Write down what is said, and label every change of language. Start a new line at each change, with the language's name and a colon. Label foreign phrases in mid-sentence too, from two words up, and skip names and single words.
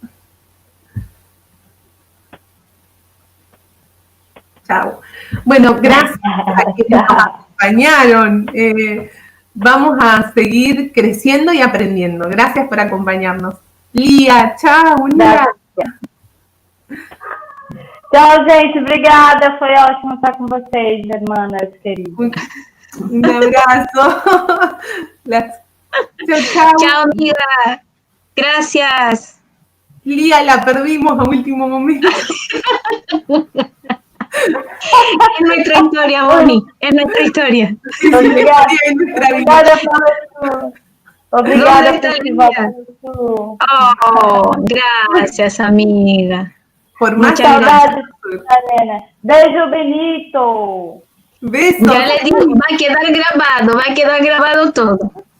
Spanish: Chao. Bueno, gracias a quienes nos acompañaron. Vamos a seguir creciendo y aprendiendo. Gracias por acompañarnos. Lía, chao, Lía.
Portuguese: Tchau, gente. Obrigada. Foi ótimo estar com vocês,
Spanish: hermanas queridas. Un abrazo. Chao, chao. Chao, amiga. Gracias. Lía, la perdimos a último momento. Es nuestra historia, Bonnie. Es nuestra historia.
Portuguese: Obrigada. Obrigada por Obrigada por Oh,
Spanish: gracias, amiga. Por más
Portuguese: saudades, Helena. Beijo, Benito.
Spanish: Besos. Ya le digo, va a quedar grabado todo.